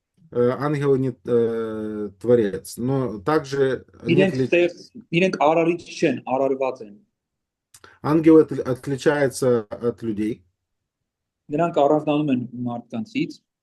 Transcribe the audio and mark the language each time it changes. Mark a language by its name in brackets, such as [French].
[Russian] Ангелы не творец, но также [Armenian] Իրենք արարիչ չեն, արարված են։ [Russian] ангелы отличаются от людей. [Armenian] Նրանք առանձնանում են մարդկանցից,